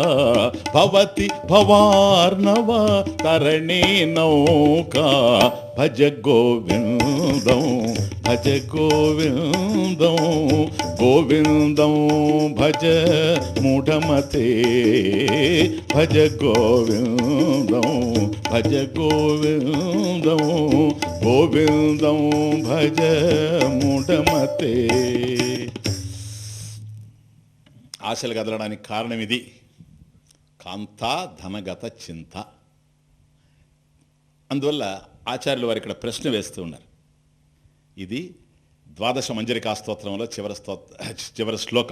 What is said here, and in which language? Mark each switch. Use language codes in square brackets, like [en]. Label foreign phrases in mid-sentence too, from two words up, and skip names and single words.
[sa] భవతి భవార్ణవ తరణీ నౌకా భజ గోవిందం భజ గోవిందం గోవిందం భజ మూఢమతే భజ గోవిందం భజ గోవిందం గోవిందం భజ మూఢమతే. [te] ఆశలు కదలడానికి కారణం ఇది. [sa] కాంతా ధనగత చింత. [te] అందువల్ల ఆచార్యులు వారు ఇక్కడ ప్రశ్న వేస్తూ ఉన్నారు. ఇది ద్వాదశ మంజరికా స్తోత్రంలో చివరి శ్లోకం.